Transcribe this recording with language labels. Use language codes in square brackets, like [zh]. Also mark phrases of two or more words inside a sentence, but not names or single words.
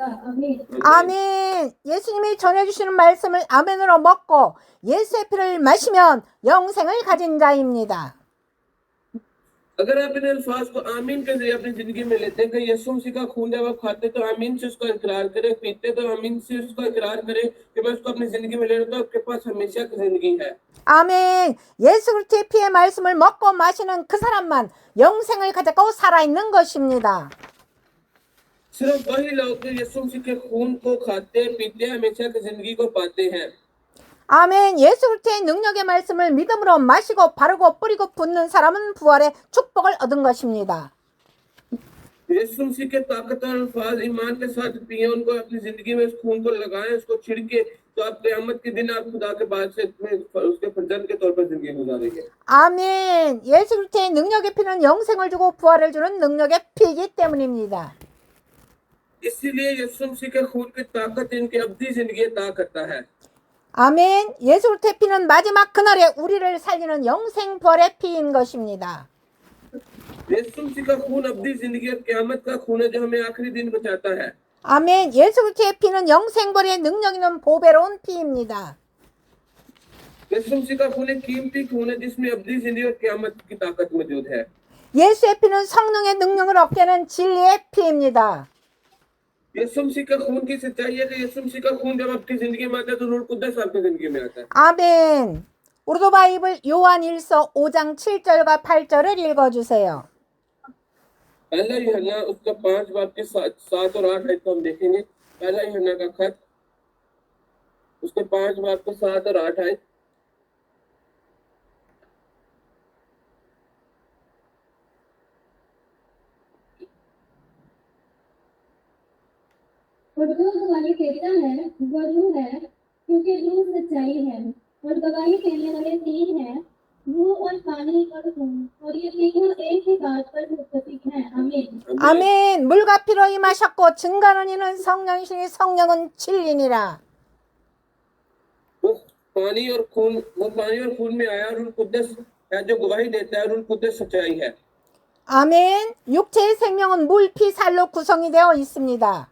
[ur] آمین. [ko] 아멘. 예수님이 전해주시는 말씀을 아멘으로 먹고 예수의 피를 마시면 영생을 가진 자입니다. [ur] اگر آپ ان الفاظ کو آمین کے ذریعے اپنی زندگی میں لیتے ہیں کہ یسوع مسیح کا خون جب آپ کھاتے تو آمین سے اس کا اقرار کریں، پیتے تو آمین سے اس کا اقرار کریں کہ میں اس کو اپنی زندگی میں لے رہا ہوں، تو آپ کے پاس ہمیشہ کی زندگی ہے. [ko] 아멘. 예수 그리스도의 피의 말씀을 먹고 마시는 그 사람만 영생을 가졌고 살아있는 것입니다. [ur] صرف وہی لوگ جو یسوع مسیح کے خون کو کھاتے پیتے ہمیشہ کی زندگی کو پاتے ہیں. [ko] 아멘. 예수 그리스도의 능력의 말씀을 믿음으로 마시고 바르고 뿌리고 붓는 사람은 부활의 축복을 얻은 것입니다. [ur] یسوع مسیح کے طاقتور الفاظ ایمان کے ساتھ پیے، ان کو اپنی زندگی میں اس خون کو لگائیں، اس کو چھڑکے، تو آپ قیامت کے دن آپ خدا کے باد سے اس کے فرزند کے طور پر زندگی گزاریں گے. [ko] 아멘. 예수 그리스도의 능력의 피는 영생을 주고 부활을 주는 능력의 피이기 때문입니다. [ur] اسی لیے یسوع مسیح کے خون کی طاقت ان کی ابدی زندگی عطا کرتا ہے. [ko] 아멘. 예수 그리스도의 피는 마지막 그날에 우리를 살리는 영생 부활의 피인 것입니다. [ur] یسوع مسیح کا خون ابدی زندگی اور قیامت کا خون ہے جو ہمیں آخری دن بچاتا ہے. [ko] 아멘. 예수 그리스도의 피는 영생 부활의 능력 있는 보배로운 피입니다. [ur] یسوع مسیح کا خون ایک قیمتی خون ہے جس میں ابدی زندگی اور قیامت کی طاقت موجود ہے. [ko] 예수의 피는 성령의 능력을 얻게 하는 진리의 피입니다. [ur] یسوع مسیح کا خون کی سچائی ہے کہ یسوع مسیح کا خون جب آپ کی زندگی میں آتا ہے تو روح قدس آپ کی زندگی میں آتا ہے. [ko] 아멘. 우리도 바이블 요한일서 5장 7절과 8절을 읽어주세요. [ur] پہلا یوحنا اس کا 5 باب کے 7 اور 8 آیت کو ہم دیکھیں گے. پہلا یوحنا کا خط اس کے 5 باب کے 7 اور 8 آیت. اور جو گواہی دیتا ہے وہ روح ہے، کیونکہ روح سچائی ہے. اور گواہی دینے والے 3 ہیں، روح اور پانی اور خون، اور یہ تینوں ایک ہی بات پر متفق ہیں. آمین. [ko] 아멘. 물과 피로 임하셨고 증거하는 이는 성령이시니 성령은 진리니라. [ur] وہ پانی اور خون میں آیا، روح قدس ہے جو گواہی دیتا ہے، روح قدس سچائی ہے. [ko] 아멘. 육체의 생명은 물, 피, 살로 구성이 되어 있습니다.